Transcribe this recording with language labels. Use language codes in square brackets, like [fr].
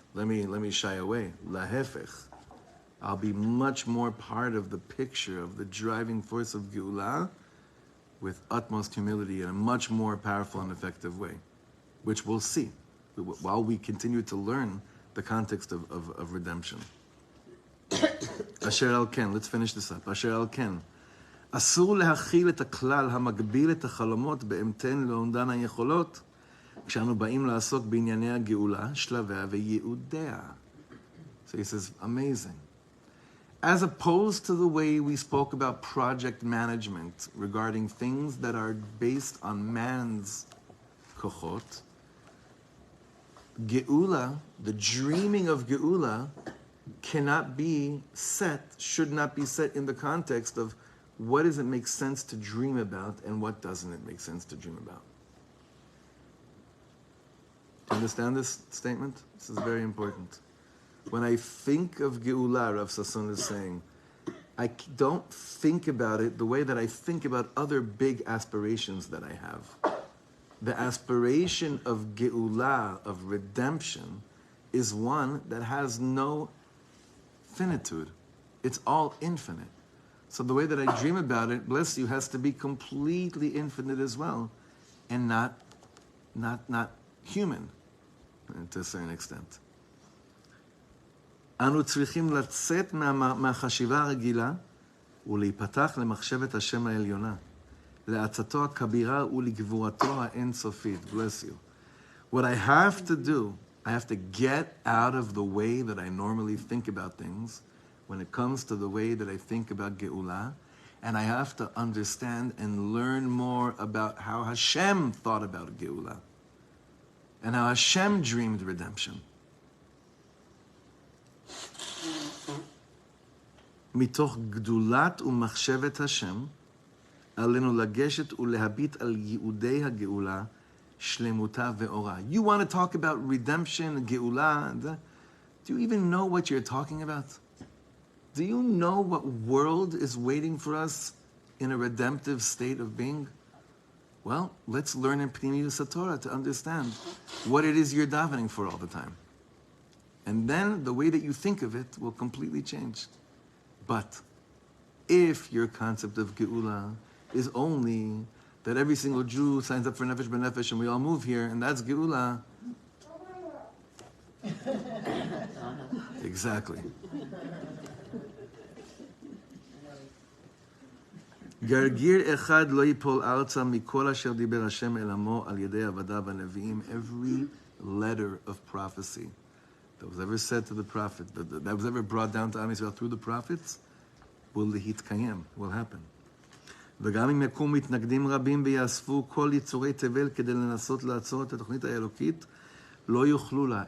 [en] Let me shy away. [he] Lahefech. [en] I'll be much more part of the picture of the driving force of Geula with utmost humility in a much more powerful and effective way, which we'll see while we continue to learn the context of redemption. [he] Asher al ken, [en] let's finish this up. [he] Asher al ken. אסור להכיל את הכלל המגביל את החלומות באמתן לאומדן היכולות כשאנו באים לעסוק בענייני הגאולה, שלביה וייעודיה. [en] So he says, amazing. As opposed to the way we spoke about project management regarding things that are based on man's kochot, Geula, the dreaming of Geula, cannot be set, should not be set in the context of what does it make sense to dream about and what doesn't it make sense to dream about. Do you understand this statement? This is very important. When I think of Geula, Rav Sasson is saying, I don't think about it the way that I think about other big aspirations that I have. The aspiration of Geula, of redemption, is one that has no finitude. It's all infinite. So the way that I dream about it, bless you, has to be completely infinite as well, and not human, to a certain extent. [he] אנו צריכים לצאת מהחשיבה הרגילה ולהיפתח למחשבת השם העליונה, לעצתו הכבירה ולגבורתו האינסופית. [en] Bless you. What I have to do, I have to get out of the way that I normally think about things when it comes to the way that I think about Geula, and I have to understand and learn more about how Hashem thought about Geula and how Hashem dreamed redemption. [he] מתוך גדולת ומחשבת השם, עלינו לגשת ולהביט על ייעודי הגאולה, שלמותה ואורה. [en] You want to talk about redemption, Geula? Do you even know what you're talking about? Do you know what world is waiting for us in a redemptive state of being? Well, let's learn in Pnimius HaTorah to understand what it is you're davening for all the time. And then the way that you think of it will completely change. But if your concept of Geula is only that every single Jew signs up for Nefesh B'Nefesh and we all move here, and that's Geula. Exactly. [he] גרגיר אחד לא ייפול ארצה מכל אשר דיבר השם אל עמו על ידי עבדיו הנביאים. [en] Every letter of prophecy that was ever said to the prophet, that was ever brought down to Am Yisrael through the prophets, will [he] להתקיים, [en] will happen. [he] וגם אם יקום מתנגדים רבים ויאספו כל יצורי תבל כדי לנסות לעצור את התוכנית האלוקית, לא יוכלו לה.